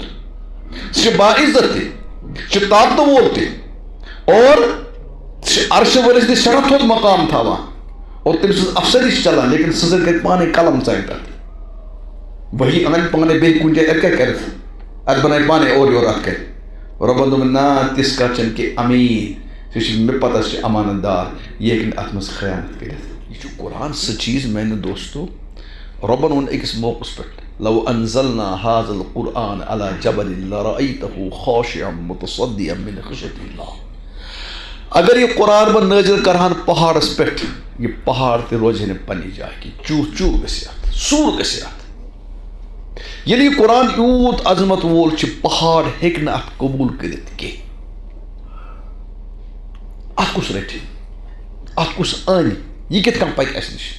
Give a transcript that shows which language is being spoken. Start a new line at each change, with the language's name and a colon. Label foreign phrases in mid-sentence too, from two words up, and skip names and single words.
Kashmiri: سُہ چھُ با عزت تہِ چھُ طاقتہٕ وول تہِ اور سُہ چھُ عرشہِ وٲلِس نِش سٮ۪ٹھاہ تھوٚد مقام تھاوان اور تٔمۍ سٕنٛز افسری چھِ چلان لیکن سُہ زن کرِ پانے قلم ژانہِ تتھ وہی انن پانے بیٚیہِ کُنہِ جایہِ اَتہِ کیٛاہ کرِ اتھ بنایہِ پانے اورٕ یورٕ اتھ کرِ. رۄبن دوٚپُن نا تِژھ کتھ چھنہٕ کہِ امیٖن سُہ چھُ مےٚ پتہ سُہ چھُ امانت دار یہِ ہیٚکہِ نہٕ اتھ منٛز خیانت کٔرِتھ. یہِ چھُ قرآن سُہ چیٖز میانہِ دوستو رۄبن ووٚن أکِس موقعس پٮ۪ٹھ
Arabic: لو انزلنا هذا القرآن على جبل لرأيته خاشعا متصدعا من خشية الله.
Kashmiri: اگر یہِ قرآن بہٕ نٲزِل کرہان پہاڑس پٮ۪ٹھ یہِ پہاڑ تہِ روزِ نہٕ پننہِ جایہِ کینٛہہ چوٗہ چوٗہ گژھِ اتھ سوٗر گژھِ اتھ. ییٚلہِ یہِ قرآن یوٗت عظمت وول چھُ پہاڑ ہیٚکہِ نہٕ اتھ قبوٗل کٔرِتھ کینٛہہ. اتھ کُس رٹہِ اتھ کُس انہِ یہِ کِتھ کٔنۍ پکہِ اسہِ نِش.